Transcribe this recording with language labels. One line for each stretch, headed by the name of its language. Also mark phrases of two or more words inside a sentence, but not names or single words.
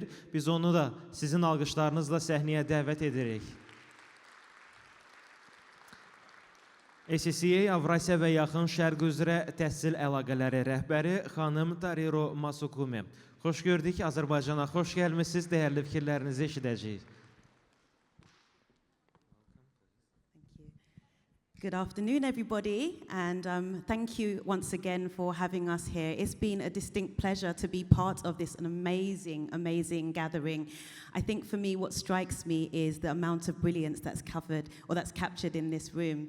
Azerbaijani: Biz onu da sizin alqışlarınızla səhnəyə dəvət edirik. SSCA Avrasiya və Yaxın Şərq üzrə təhsil əlaqələri rəhbəri xanım Tariro Masukumi. Xoş gördük, Azərbaycana xoş gəlmisiniz, dəyərli fikirlərinizi eşidəcəyik.
English: Good afternoon, everybody, and thank you once again for having us here. It's been a distinct pleasure to be part of this amazing, amazing gathering. I think for me, what strikes me is the amount of brilliance that's covered or that's captured in this room.